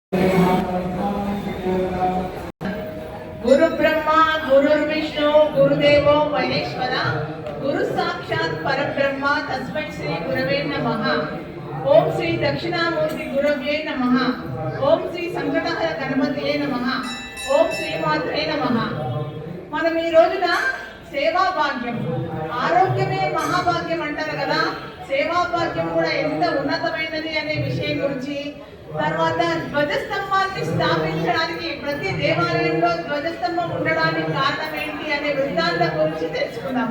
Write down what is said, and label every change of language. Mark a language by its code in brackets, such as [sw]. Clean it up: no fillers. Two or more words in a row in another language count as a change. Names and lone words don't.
[sa] गुरु ब्रह्मा गुरुर्विष्णु गुरुदेवो महेश्वर गुरु साक्षात् परब्रह्म तस्मै श्री गुरवे नमः। ओम श्री दक्षिणामूर्ति गुरवे नमः। ओम श्री संकटहर गणपतिये नमः। ओम श्रीमात्रे नमः। [te] మనం ఈ రోజున సేవా భాగ్యం, ఆరోగ్యమే మహాభాగ్యం అంటారు కదా. సేవా భాగ్యం కూడా ఎంత ఉన్నతమైనది అనే విషయం గురించి, తర్వాత ధ్వజస్తంభాన్ని స్థాపించడానికి ప్రతి దేవాలయంలో ధ్వజస్తంభం ఉండడానికి కారణం ఏంటి అనే వృత్తాంతం గురించి తెలుసుకుందాము.